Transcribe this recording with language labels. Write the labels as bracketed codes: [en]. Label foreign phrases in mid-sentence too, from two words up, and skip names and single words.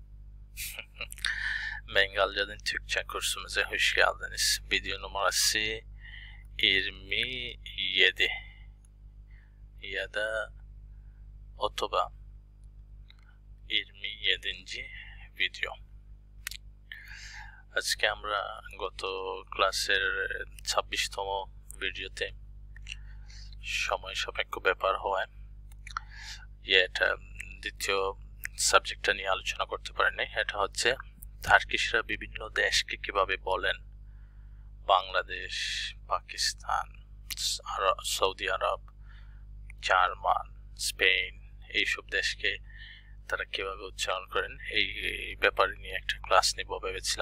[tr] Bengalcadan Türkçe kursumuza hoş geldiniz. Video numarası 27 ya da Otoba 27. video. [bn] আজকে আমরা গত ক্লাসের 26তম ভিডিওতে সময় সাপেক্ষ ব্যাপার হওয়ায় এটা দ্বিতীয় সাবজেক্টটা নিয়ে আলোচনা করতে পারিনি। এটা হচ্ছে টার্কিশরা বিভিন্ন দেশকে কিভাবে বলেন, বাংলাদেশ, পাকিস্তান, সৌদি আরব, জার্মান, স্পেন, এইসব দেশকে তারা কিভাবে উচ্চারণ করেন এই ব্যাপারে নিয়ে একটা ক্লাস নিব ভেবেছিলাম।